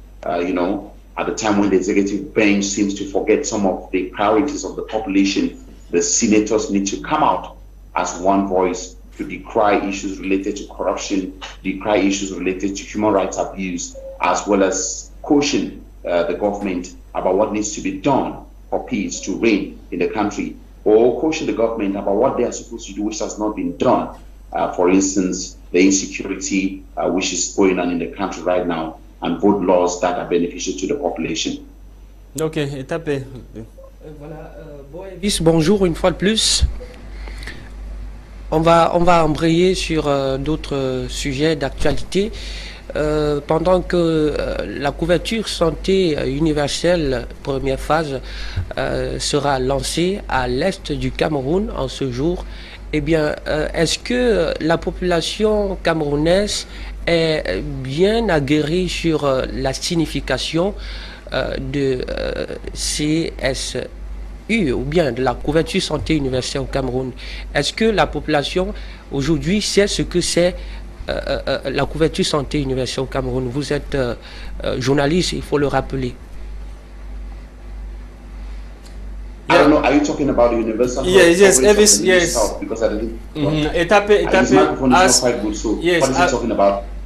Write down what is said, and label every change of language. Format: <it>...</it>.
<en>At the time when the executive bench seems to forget some of the priorities of the population, the senators need to come out as one voice to decry issues related to corruption, decry issues related to human rights abuse, as well as caution the government about what needs to be done for peace to reign in the country, or caution the government about what they are supposed to do which has not been done. For instance, the insecurity which is going on in the country right now, and vote laws that are beneficial to the population.</en> <fr>Ok, Etape. Voilà, Boh Elvis, bonjour une fois de plus. On va embrayer sur d'autres sujets d'actualité. Pendant que la couverture santé universelle, première phase, sera lancée à l'est du Cameroun en ce jour, eh bien, est-ce que la population camerounaise est bien aguerrie sur la signification de CSU ou bien de la couverture santé universelle au Cameroun? Est-ce que la population aujourd'hui sait ce que c'est la couverture santé universelle au Cameroun? Vous êtes journaliste, il faut le rappeler.</fr> <en>I don't know, are you talking about the universal? Yes, Elvis, yes. Because I didn't. Etape, His microphone is not quite good, so yes, what is he talking about?</en>